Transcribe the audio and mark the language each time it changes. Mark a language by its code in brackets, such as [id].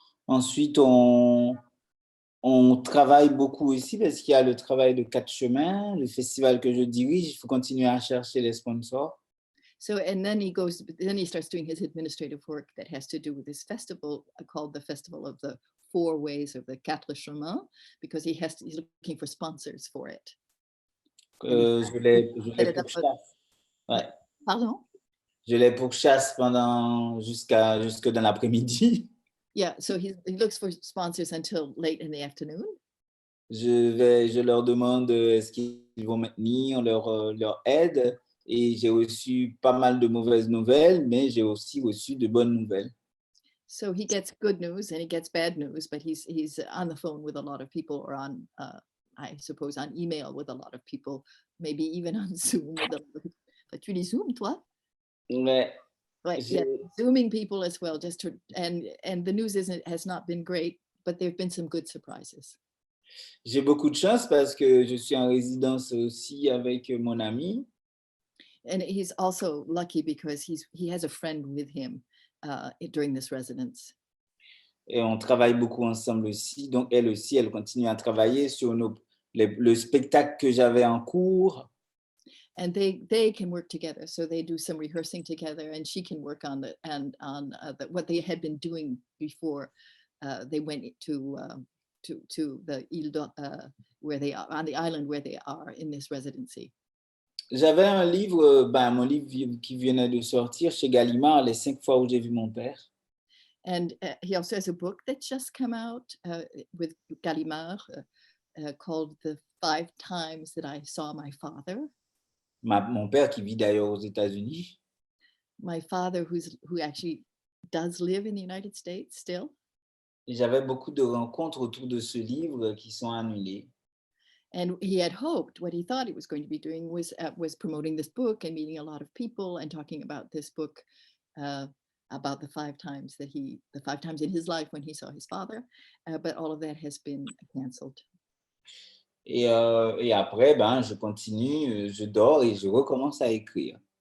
[fr] Ensuite, on travaille beaucoup aussi parce qu'il y a le travail de 4 chemins, le festival que je dirige, il faut continuer à chercher les sponsors. [en] So, and then he starts doing his administrative work that has to do with this festival called the Festival of the 4 ways of the quatre chemins because he's looking for sponsors for it. [fr] Je les [en] set it up [fr] pourchasse. Ouais. Pardon? Je les pourchasse jusque dans l'après-midi. [en] Yeah, so he looks for sponsors until late in the afternoon. [fr] Je leur demande est-ce qu'ils vont maintenir leur aide et j'ai reçu pas mal de mauvaises nouvelles, mais j'ai aussi reçu de bonnes nouvelles. [en] So he gets good news and he gets bad news, but he's on the phone with a lot of people or on, I suppose, on email with a lot of people, maybe even on Zoom with a lot of people. [fr] Tu les Zoom, toi? Ouais, [en] Right, [fr] j'ai [en] yeah, Zooming people as well, just to, and the news has not been great, but there've been some good surprises. [fr] j'ai beaucoup de chance parce que je suis en résidence aussi avec mon ami. [en] And he's also lucky because he has a friend with him during this residence. [fr] Et on travaille beaucoup ensemble aussi. Donc, elle aussi, elle continue à travailler sur le spectacle que j'avais en cours. [en] And they can work together. So they do some rehearsing together and she can work on what they had been doing before they went to the Ile where they are, on the island where they are in this residency. [fr] J'avais un livre, mon livre qui venait de sortir chez Gallimard, Les 5 fois où j'ai vu mon père. [en] And he also has a book that just come out with Gallimard called The 5 Times That I Saw My Father. [fr] Mon père qui vit d'ailleurs aux États-Unis. [en] My father who actually does live in the United States still. [fr] Et j'avais beaucoup de rencontres autour de ce livre qui sont annulées. [en] And he had hoped, what he thought he was going to be doing was promoting this book and meeting a lot of people and talking about this book, about the 5 times in his life when he saw his father, but all of that has been canceled. [fr] Et après, je continue, je dors et je recommence à écrire.